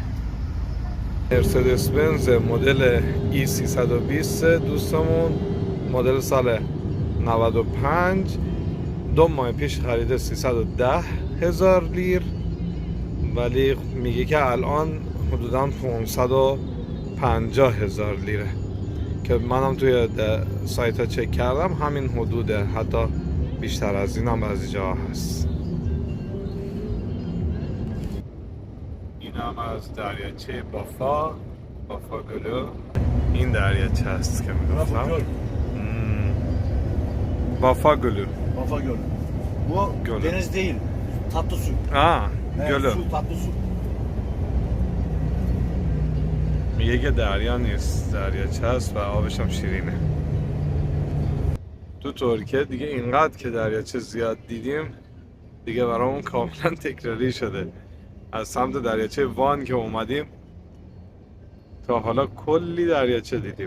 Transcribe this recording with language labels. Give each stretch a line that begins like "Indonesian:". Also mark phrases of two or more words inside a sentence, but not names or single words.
Persian: مرسدس بنز مدل E320 دوستمون مدل سال 95 2 ماه پیش خریده 310,000 لیر ولی میگه که الان حدوداً 550,000 لیره که منم توی سایت ها چک کردم همین حدوده، حتی بیشتر از این هم بعضی جا هست. این هم از دریاچه بافاگلو. این دریاچه هست که میگفتم بافاگلو.
Turkish: Bu deniz değil, tatlı su.
Persian: گلو.
Turkish: Su, tatlı su.
Persian: میگه که دریا نیست، دریاچه هست و آبش هم شیرینه. تو ترکیه دیگه اینقدر که دریاچه زیاد دیدیم دیگه برامون کاملا تکراری شده. از سمت دریاچه وان که اومدیم تا حالا کلی دریاچه دیدیم.